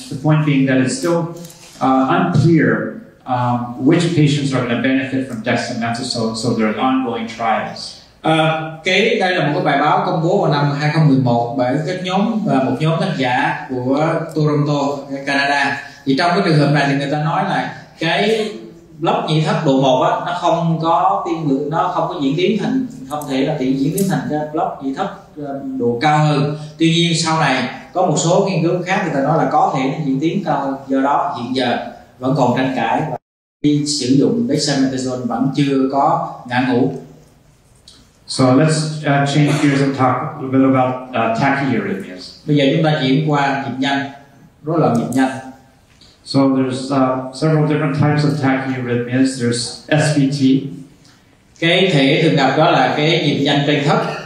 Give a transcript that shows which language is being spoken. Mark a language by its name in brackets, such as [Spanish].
[English] The point being that it's still unclear which patients are going to benefit from dexamethasone, so there are ongoing trials. [Vietnamese] Đây là một cái bài báo công bố vào năm 2011 bởi một nhóm tác giả của Toronto, Canada. Thì trong cái trường hợp này thì người ta nói là cái lốc nhĩ thất độ 1 á, nó không có tiên lượng, nó không có diễn tiến thành, không thể là diễn tiến thành cái lốc nhĩ thất độ cao hơn. Tuy nhiên sau này có một số nghiên cứu khác người ta nói là có thể nó diễn tiến cao hơn. Do đó hiện giờ vẫn còn tranh cãi và khi sử dụng dexamethasone vẫn chưa có ngã ngũ. [English] So let's change gears and talk a little bit about tachyarrhythmias. [Vietnamese] Bây giờ chúng ta chuyển qua nhịp nhanh, rối loạn nhịp nhanh. [English] So there's several different types of tachyarrhythmias. There's SVT. [Vietnamese] Cái thể thường gặp đó là cái nhịp nhanh trên thấp.